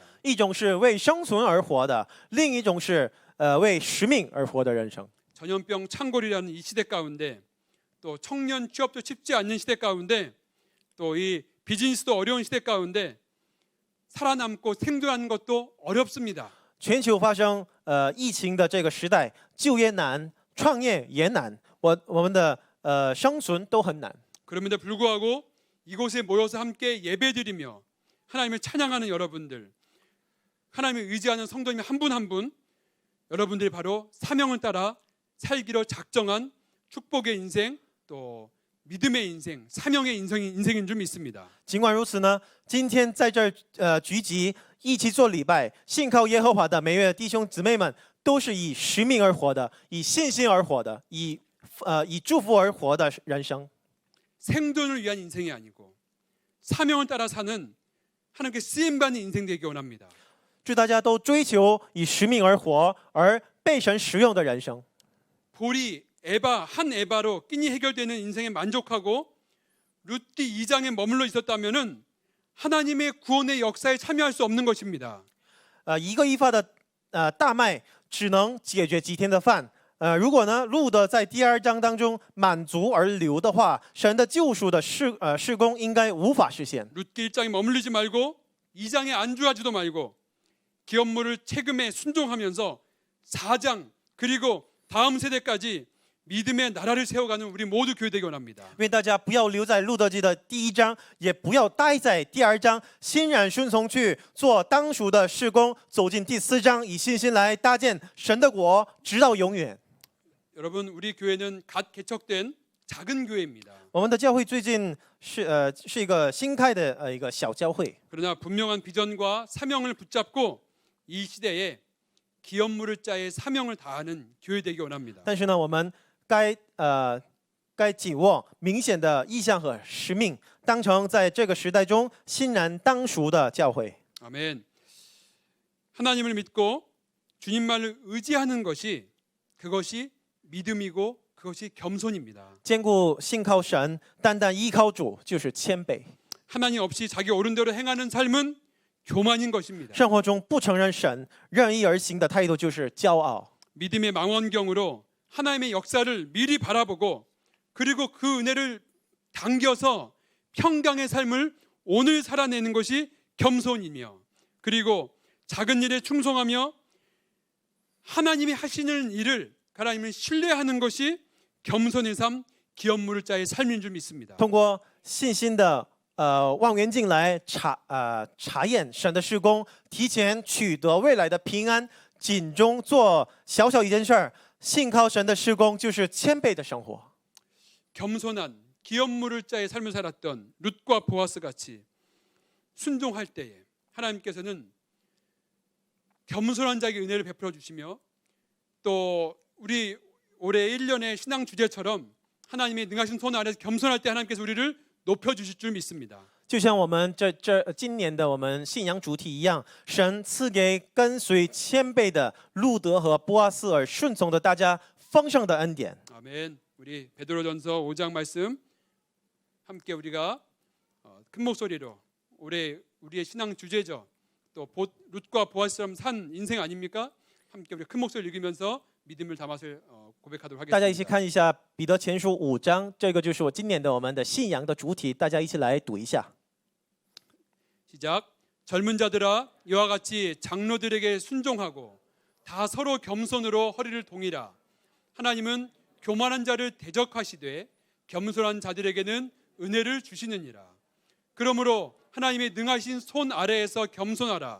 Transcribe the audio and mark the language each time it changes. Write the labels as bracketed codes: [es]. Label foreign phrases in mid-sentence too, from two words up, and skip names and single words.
[zh] 一种是为生存而活的，另一种是为使命而活的人生。 [ko] 전염병 창궐이라는 이 시대 가운데 또 청년 취업도 쉽지 않는 시대 가운데 또 이 비즈니스도 어려운 시대 가운데 살아남고 생존하는 것도 어렵습니다. [zh] 全球发生疫情的这个时代，就业难，创业也难，我们的生存都很难。 [ko] 그럼에도 불구하고 이곳에 모여서 함께 예배드리며 하나님을 찬양하는 여러분들, 하나님을 의지하는 성도님 한 분 한 분, 여러분들이 바로 사명을 따라 살기로 작정한 축복의 인생, 또 믿음의 인생, 사명의 인생인 줄 믿습니다. [zh] 尽管如此呢，今天在这儿聚集一起做礼拜，信靠耶和华的每位弟兄姊妹们，都是以使命而活的，以信心而活的，以祝福而活的人生。 [ko] 생존을 위한 인생이 아니고 사명을 따라 사는 하나님께 쓰임받는 인생 되기 원합니다. [zh] 祝大家都追求以使命而活，而被神使用的人生。 [ko] 볼이 한 에바로 끼니 해결되는 인생에 만족하고 룻기 2장에 머물러 있었다면은 하나님의 구원의 역사에 참여할 수 없는 것입니다. [zh] 一个一发的大麦只能解决几天的饭。如果呢路德在第2章当中满足而留的话，神的救赎的事工应该无法实现。 [ko] 룻기 1장에 머물리지 말고 2장에 안주하지도 말고 기업물을 채금에 순종하면서 4장 그리고 다음 세대까지 믿음의 나라를 세워가는 우리 모두 교회되기 원합니다. [zh] 愿大家不要留在路德记的第1章，也不要待在第2章，欣然顺从去做当属的事工，走进第4章，以信心来搭建神的国，直到永远。 [ko] 여러분, 우리 교회는 갓 개척된 작은 교회입니다. [zh] 我们的教会最近是一个新开的一个小教会， [ko] 그러나 분명한 비전과 사명을 붙잡고 이 시대에 기업물을 짜의 사명을 다하는 교회되기 원합니다. [zh] 但是呢，我们该紧握明显的意向和使命，当成在这个时代中欣然当属的教会。 [ko] 아멘. 하나님을 믿고 주님만을 의지하는 그것이 믿음이고 그것이 겸손입니다. [zh] 坚固信靠神，单单依靠主，就是谦卑。 [ko] 하나님 없이 자기 옳은대로 행하는 삶은 교만인 것입니다. [zh] 生活中不承认神、任意而行的态度就是骄傲。 [ko] 믿음의 망원경으로 하나님의 역사를 미리 바라보고 그리고 그 은혜를 당겨서 평강의 삶을 오늘 살아내는 것이 겸손이며 그리고 작은 일에 충성하며 하나님이 하시는 일을 하나님을 신뢰하는 것이 겸손의 삶, 기업물을 짜의 삶인 줄 믿습니다. [zh] 通过信心的望远镜来查验神的事工，提前取得未来的平安，尽忠做小小一件事儿，信靠神的事工就是谦卑的生活。 [ko] 겸손한 기업물을 짜의 삶을 살았던 룻과 보아스 같이 순종할 때에 하나님께서는 겸손한 자에게 은혜를 베풀어 주시며 또 우리 올해 1년의 신앙 주제처럼 하나님의 능하신 손 아래서 겸손할 때 하나님께서 우리를 높여 주실 줄 믿습니다. [zh] 就像我们今年的我们信仰主题一样，神赐给跟随谦卑的路德和波阿斯而顺从的大家丰盛的恩典。 [ko] 아멘. 우리 베드로전서 5장 말씀 함께 우리가 큰 목소리로 올해 우리의 신앙 주제죠. 또 룻과 보아스처럼 산 인생 아닙니까? 함께 우리 큰 목소리 읽으면서 믿음을 담아서 고백하도록 [zh] 大家一起 [ko] 하겠습니다. [zh] 看一下彼得前书5章，这个就是我今年的我们的信仰的主体，大家一起来读一下。 [ko] 시작. 젊은 자들아 이와 같이 장로들에게 순종하고 다 서로 겸손으로 허리를 동이라. 하나님은 교만한 자를 대적하시되 겸손한 자들에게는 은혜를 주시느니라. 그러므로 하나님의 능하신 손 아래에서 겸손하라.